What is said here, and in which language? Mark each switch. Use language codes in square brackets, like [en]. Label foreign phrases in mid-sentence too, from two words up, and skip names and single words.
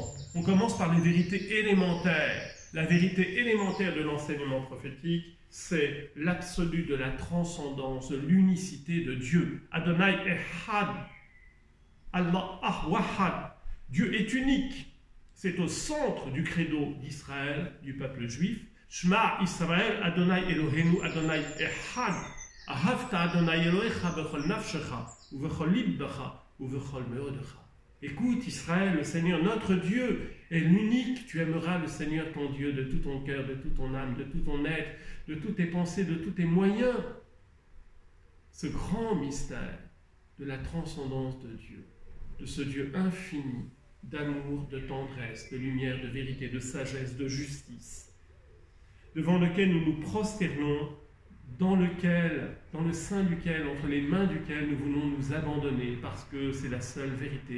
[fr] On commence par les vérités élémentaires. La vérité élémentaire de l'enseignement prophétique, c'est l'absolu de la transcendance, de l'unicité de Dieu. [he] אדוני אחד, [ar] الله أحد. [fr] Dieu est unique. C'est au centre du credo d'Israël, du peuple juif. [he] שמע ישראל, אדוני אלוהינו, אדוני אחד. ואהבת אדוני אלוהיך בכל נפשך, ובכל לבבך, ובכל מאודך. [fr] Écoute Israël, le Seigneur notre Dieu est l'unique. Tu aimeras le Seigneur ton Dieu de tout ton cœur, de toute ton âme, de tout ton être, de toutes tes pensées, de tous tes moyens. Ce grand mystère de la transcendance de Dieu, de ce Dieu infini, d'amour, de tendresse, de lumière, de vérité, de sagesse, de justice, devant lequel nous nous prosternons, dans le sein duquel, entre les mains duquel nous voulons nous abandonner, parce que c'est la seule vérité.